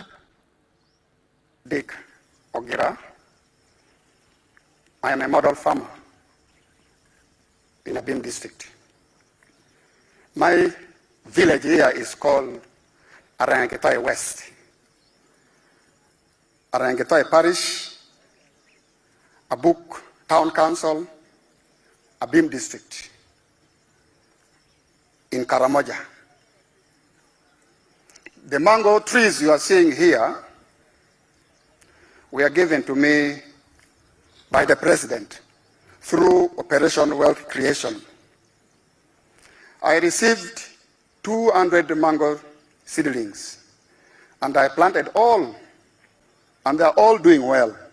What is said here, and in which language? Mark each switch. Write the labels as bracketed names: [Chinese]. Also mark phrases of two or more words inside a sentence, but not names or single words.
[English] Dick Ogira. I am a model farmer in Abim district. My village here is called Arangetoy West. Arangetoy Parish, Abuk Town Council, Abim district in Karamoja. The mango trees you are seeing here were given to me by the president through Operation Wealth Creation. I received 200 mango seedlings and I planted all, and they're all doing well.